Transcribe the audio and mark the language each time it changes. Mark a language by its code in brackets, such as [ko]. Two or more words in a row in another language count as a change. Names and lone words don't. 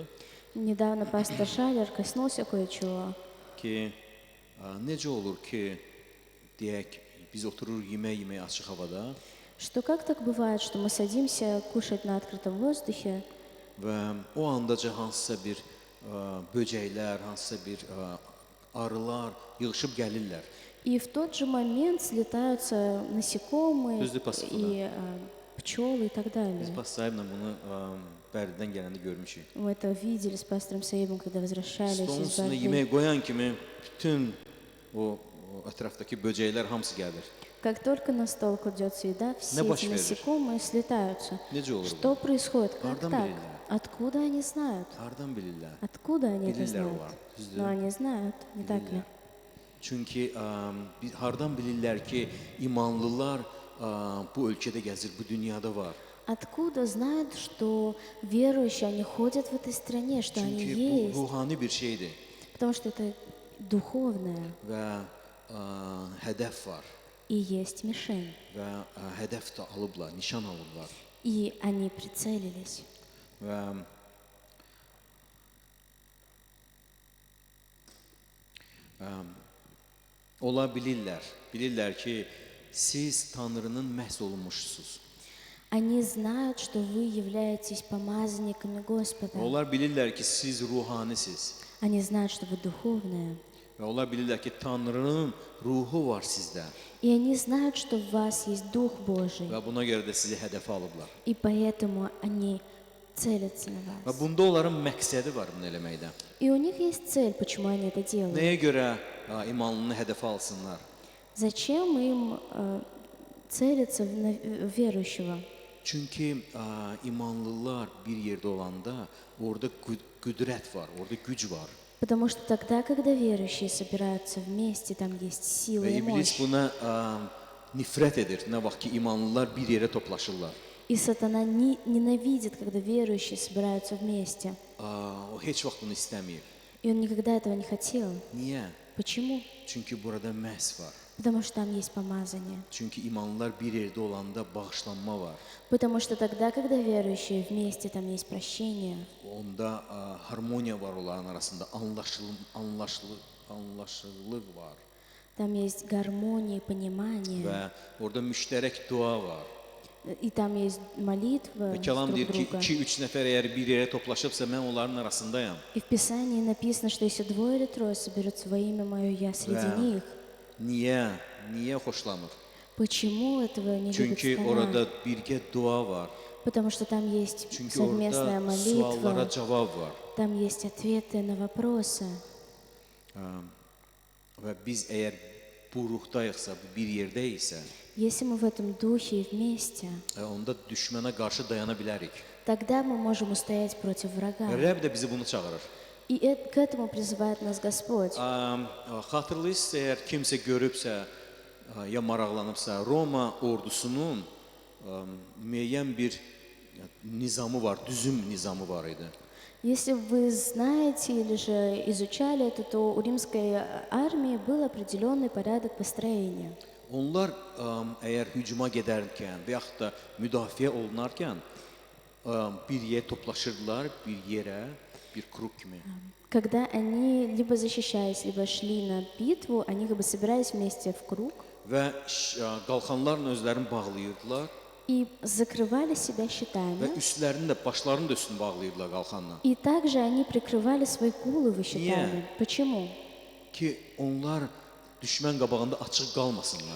[ru] Недавно пастор Шайлер коснулся кое-чего. [az] ki, necə olur ki, deyək, biz oturur yemək açıq havada [ru] Что как так bывает, что мы садимся кушать на открытом воздухе, [az] və o andaca hansısa bir böcəklər, hansısa bir arılar yığışıb gəlirlər. [ru] и в тот же момент слетаются насекомые [az] Düzdür, pastor, [ru] и пчелы и так [az] Biz [ru] далее. [az] pas sahiblə bunu Bərdidən gələndə görmüşük. [ru] Мы это видели с пастором Саибом, когда возвращались [az] Stolun [ru] из [az] üstünə [ru] Бардии. [az] yemək qoyan kimi bütün o ətrafdakı böcəklər hamısı gəlir. [ru] Как только на стол кладется еда, все [az] baş [ru] эти [az] verir? [ru] насекомые слетаются. [az] Necə olur bu? [ru] Что происходит? Как [az] Hardan [ru] так? [az] bilirlər? [ru] Откуда они знают? [az] Hardan bilirlər? [ru] Откуда они это [az] Bilirlər [ru] знают? [az] onlar, düzdür? [ru] Но они знают, не так ли? [az] Çünki hardan bilirlər ki, imanlılar bu ölkədə gəzir, bu dünyada var. [ru] Откуда знают, что верующие, они ходят в этой стране, что они [az] Çünki bu [ru] есть? [az] ruhani bir şeydir [ru] Потому что это dуховное [az] və hədəf var [ru] и есть mишень. [az] və hədəf də alıblar, nişan alıblar. [ru] И они прицелились. [az] Və ola bilirlər ki, siz Tanrının məhz olunmuşsunuz. [ru] Они знают, что вы являетесь помазанниками Господа. [az] Onlar bilirlər ki, siz ruhanisiz. [ru] Они знают, что вы духовные. [az] Və onlar bilirlər ki, Tanrının ruhu var sizdə [ru] И они знают, что в вас есть Дух Божий. [az] və buna görə də sizi hədəfə alıblar. [ru] И поэтому они целятся на [az] Və [ru] вас. [az] bunda onların məqsədi var bunu eləməkdə. [ru] И у них есть цель, почему они это делают. [az] Nəyə görə imanlını hədəfə alsınlar? [ru] Зачем им целиться в верующего? [az] Çünki imanlılar bir yerdə olanda orada qüdrət var, orada güc var. [ru] Потому что тогда, когда верующие собираются вместе, там есть сила [az] Və [ru] и [az] iblis [ru] мощь. [az] buna nifrət edir. Nə vaxt ki imanlılar bir yerə toplaşırlar. [ru] И сатана ненавидит, когда верующие собираются вместе. [az] O heç vaxt bunu istəmir. [ru] И он никогда этого не хотел. [az] Niyə? [ru] Почему? [az] Çünki burada məhz var. [ru] Потому что там есть помазание. [az] Çünki imanlılar bir yerdə olanda bağışlanma var. [ru] Потому что тогда, когда верующие вместе, там есть прощение. [az] Onda harmoniya var onların arasında, anlaşılıq var. [ru] Там есть гармония, понимание. [az] Və orada müştərək dua var. [ru] И там есть молитва [az] Və kəlam [ru] друг [az] deyir ki, [ru] друга. [az] 2-3 nəfər əgər bir yerə toplaşıbsa, mən onların arasındayam. [ru] И в Писании написано, что если двое или трое соберутся во имя Мое, я среди Да. них. [az] Niyə? Niyə xoşlamır? [ru] Почему этого не любит [az] Çünki [ru] сатана? [az] orada birgə dua var. [ru] Потому что там есть [az] Çünki [ru] совместная [az] orada suallara [ru] молитва, [az] cavab var. [ru] там есть ответы на вопросы. [az] Və biz əgər bu ruhdayıqsa, bir yerdəyiksə, [ru] Если мы в этом духе и вместе, [az] onda düşmənə qarşı dayana bilərik. [ru] тогда мы можем устоять против врага. [az] Rəbb də bizi bunu çağırır. [ru] И к этому prизывает нас Господь. [az] Xatırlayırsınız, əgər kimsə görübsə, ya maraqlanıbsa, Roma ordusunun müəyyən bir nizamı var, düzüm nizamı var idi. [ru] Если вы знаете или же изучали это, то у римской армии был определенный порядок построения. [az] Onlar əgər hücuma gedərkən və yaxud da müdafiə olunarkən bir yerə toplaşırdılar, bir yerə, bir kruq kimi. [ru] Когда они либо защищались, либо шли на битву, они как бы собирались вместе в круг [az] Və qalxanlarla özlərini bağlayırdılar [ru] и закрывали себя [az] və [ru] щитами. [az] üstlərini də, başlarını da üstünü bağlayırdılar qalxanla. [ru] И также они прикрывали свои головы щитами. Почему? [az] Ki onlar düşmən qabağında açıq qalmasınlar.